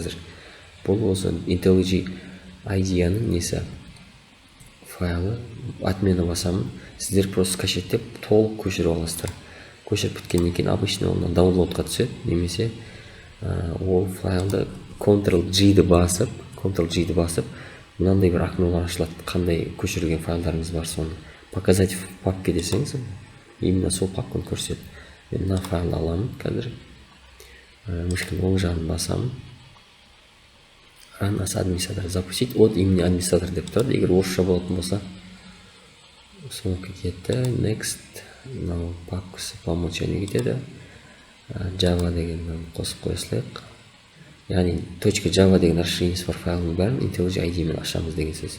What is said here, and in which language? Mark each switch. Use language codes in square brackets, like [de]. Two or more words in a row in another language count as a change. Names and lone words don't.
[kk] Мынау тұр қазір. Бұл осы IntelliJ IDEAның несі файлы, отмена басамын, сіздер просто кэшеттеп толық көшіріп аласыздар. Көшіріп біткеннен кейін обычно оны даунлодқа түседі, немесе ол файлды Ctrl-G-ді басып, мынандай бір окналар ашылады, қандай көшірген файлдарыңыз бар, соны [ru] показать в папке [kk] десеңіз, именно сол папканы көрсетеді. Мен мына файлды аламын қазір, мышканың оң жағын басамын, [en] run as [ru] администратор запустить, от имени администратор [kk] деп тұрады. Егер орысша болатын болса, соңғы кетті, next, мынау папкасы [ru] по умолчанию [kk] кетеді, Java деген қосып қоя салайық. Яғни .java деген расширениесі бар файлының бәрін IntelliJ IDE мен ашамыз деген сөз.